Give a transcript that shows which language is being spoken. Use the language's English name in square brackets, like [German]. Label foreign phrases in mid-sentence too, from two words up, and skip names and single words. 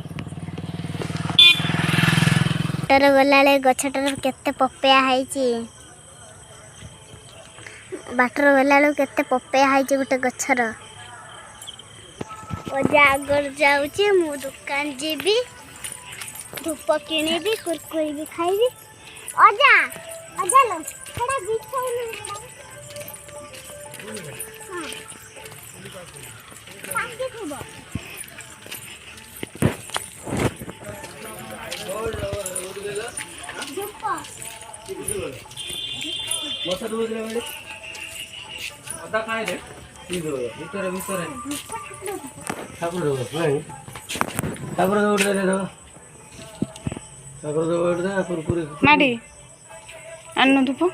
[Odia] ବାଟରେ ଗଲାବେଳେ ଗଛଟାର କେତେ ପପେୟା ହେଇଛି। ବାଟରେ ଗଲାବେଳକୁ କେତେ ପପେୟା ହେଇଛି ଗୋଟେ ଗଛର। ଅଜା ଆଗରୁ ଯାଉଛି ମୁଁ ଦୋକାନ ଯିବି ଧୂପ କିଣିବି କୁରକୁରି ବି ଖାଇବି। ଅଜା ଅଜା [Hindi] लो थोड़ा बिछाओ हां [Odia] ପାକେ ଥୋବୋ ଧୂପ ମଶା ଦଉଥିଲା ବେଳେ ଅଦା ଖାଏ ରେ ଭିତରେ ଠାକୁର ଦେବ ନାଇଁ ଠାକୁର ଦେବ ଗୋଟେ ଦେବ ଠାକୁର ଦେବ ଗୋଟେ ଦେ କୁରକୁରି ମାଡ଼ି ଆନ ଧୂପ।